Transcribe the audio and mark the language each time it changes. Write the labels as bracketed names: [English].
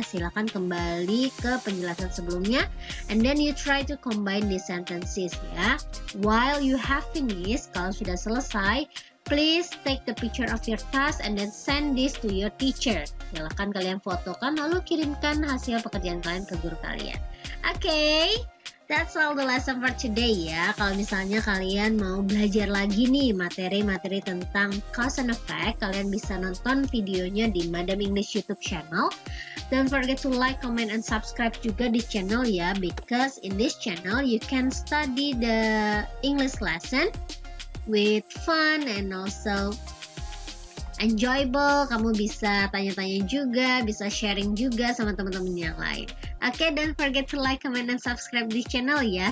[Indonesian] Silakan kembali ke penjelasan sebelumnya. [English] And then you try to combine these sentences, ya. While you have finished, [Indonesian] kalau sudah selesai, [English] please take the picture of your task and then send this to your teacher. [Indonesian] Silakan kalian fotokan lalu kirimkan hasil pekerjaan kalian ke guru kalian. Okay? [English] That's all the lesson for today, ya. [Indonesian] Kalau misalnya kalian mau belajar lagi nih materi-materi tentang cause and effect, kalian bisa nonton videonya di Madam English YouTube channel. [English] Don't forget to like, comment, and subscribe [Indonesian] juga di channel, [English] ya, because in this channel you can study the English lesson with fun and also enjoyable. [Indonesian] Kamu bisa tanya-tanya juga, bisa sharing juga sama teman-teman yang lain. [English] Oke, don't forget to like, comment, dan subscribe di channel, ya.